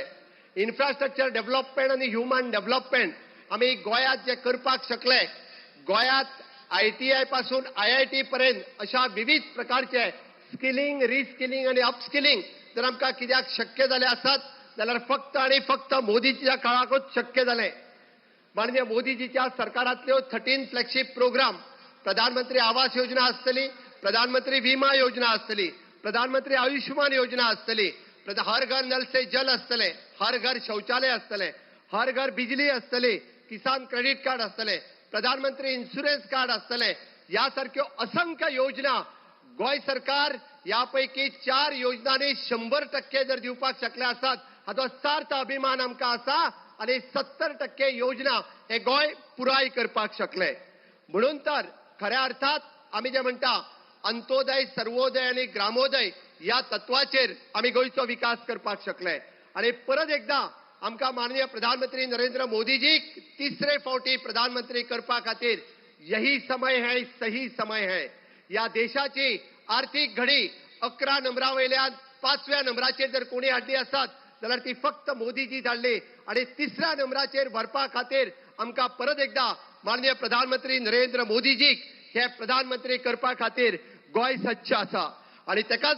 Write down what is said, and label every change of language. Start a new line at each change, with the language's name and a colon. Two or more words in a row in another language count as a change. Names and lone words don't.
English: infrastructure development
Konkani: आणि
English: human development
Konkani: आमी गोंयांत जे करपाक शकले, गोंयांत ITI पासून IIT पर्यंत अशा विविध प्रकारचे
English: skilling, reskilling
Konkani: आणि अपस्किलिंग जर आमकां कित्याक शक्य जाले आसात जाल्यार फक्त आणि फक्त मोदीच्या काळाकूच शक्य जाले। माननीय मोदीजीच्या सरकारांतल्यो 13
English: flagship program,
Konkani: प्रधानमंत्री आवास योजना आसतली, प्रधानमंत्री विमा योजना आसतली, प्रधानमंत्री आयुष्यमान योजना आसतली, हर घर नल से जल आसतले, हर घर शौचालय आसतले, हर घर बिजली आसतली, किसान क्रेडिट कार्ड आसतले, प्रधानमंत्री इन्शुरन्स कार्ड आसतले, यासारख्यो असंख्य योजना गोय सरकार यापैकी 4 योजनांनी 100% जर दिवपाक शकले आसात हाचो सार्थ अभिमान आमकां आसा आणि 70% योजना हे गोय पुराय करपाक शकले। म्हणून तर खऱ्या अर्थात आमी जे म्हणटा अंत्योदय, सर्वोदय आणि ग्रामोदय या तत्वाचेर आमी गोयचो विकास करपाक शकले। आणि परत एकदा आमकां माननीय प्रधानमंत्री नरेंद्र मोदीजीक तिसरे फावटी प्रधानमंत्री करपा खातीर
Hindi: यही समय है, सही समय है।
Konkani: या देशाची आर्थिक घडी 11 नंबरावयल्यान 5व्या नंबराचेर जर कोणी हाडली आसत जाल्यार ती फक्त मोदीजी धाडली आणि 3ऱ्या नंबराचेर व्हरपा खातीर आमकां परत एकदा माननीय प्रधानमंत्री नरेंद्र मोदीजीक हे प्रधानमंत्री करपा खातीर गोंय सज्ज आसा आणि तेकाच